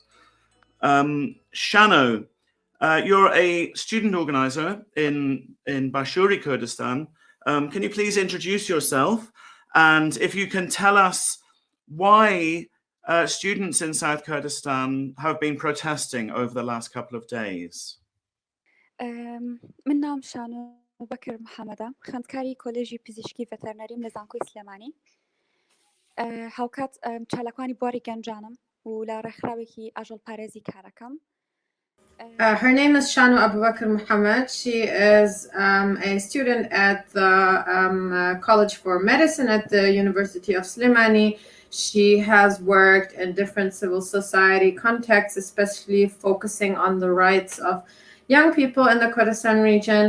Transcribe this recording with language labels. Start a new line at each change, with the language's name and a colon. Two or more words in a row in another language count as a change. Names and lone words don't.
English: Shano, you're a student organizer in Bashuri Kurdistan. Can you please introduce yourself? And if you can tell us why students in South Kurdistan have been protesting over the last couple of days.
Persian: من نام
Central Kurdish: شانو بكر محمد خوێندکاری کۆلێژی پزیشکی ڤێتەرنەریم لە زانکۆی سلێمانی هاوکات چالاکوانی بواری گەنجانم و لە ڕێکخراوێکی ئاژەڵ پارێزی کارەکەم.
English: Her name is Shano Abubakar Muhammad. She is a student at the College for Medicine at the University of Sulaymaniyah. She has worked in different civil society contexts, especially focusing on the rights of young people in the Kurdistan region.